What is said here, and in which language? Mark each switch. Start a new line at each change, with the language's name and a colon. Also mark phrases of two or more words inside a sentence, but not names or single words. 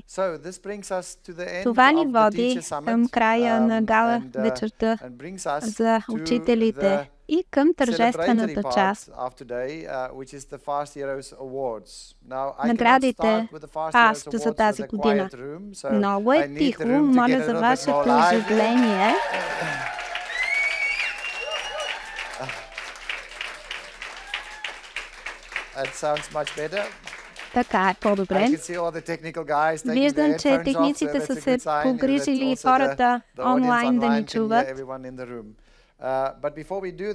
Bulgarian: Това ни води към края на гала вечерта за учителите и към тържествената част. Наградите FAST за тази година. Много е тихо, моля за вашето оживление.
English: That sounds much better.
Bulgarian: Така е по-добре. Виждам, че техниците са се погрижили хората онлайн да ни чуват.